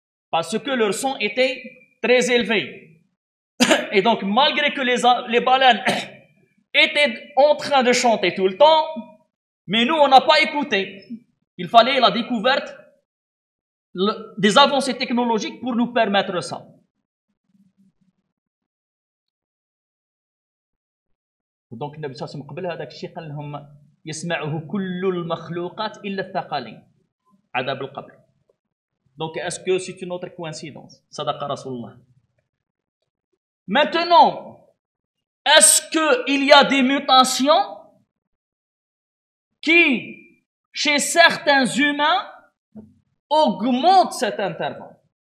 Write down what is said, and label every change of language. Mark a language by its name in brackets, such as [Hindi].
[French] Parce que leur son était très élevé. Et donc, malgré que les baleines étaient en train de chanter tout le temps, mais nous, on n'a pas écouté. Il fallait la découverte des avancées technologiques pour nous permettre ça. [Arabic] Donc النبي صلى الله عليه وسلم قبل هذاك الشيء قال لهم يسمعه كل المخلوقات إلا الثقلين عذاب القبر. [French] Donc est-ce que c'est une autre coïncidence? [Arabic] Sadaqa Rasulullah. [French] Maintenant, est-ce qu'il y a des mutations qui, chez certains humains, augmentent cet intervalle?